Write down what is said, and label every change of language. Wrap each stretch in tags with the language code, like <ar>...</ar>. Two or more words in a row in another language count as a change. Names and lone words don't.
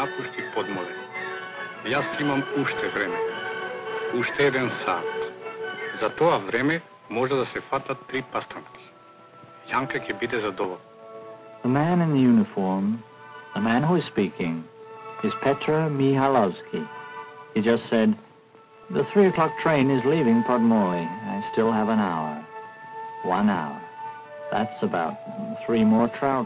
<mk>и подмоле. Јас имам уште време. Уште еден сат. За тоа време може да се фатат 3 пастанки. Јанка ќе биде задоволна.</mk> <en>The man in the uniform, the man who is speaking, is Petr Mihalovsky. He just said, "The 3 o'clock train is leaving Podmorly. I still have an hour. 1 hour. That's about 3 more trout.</en>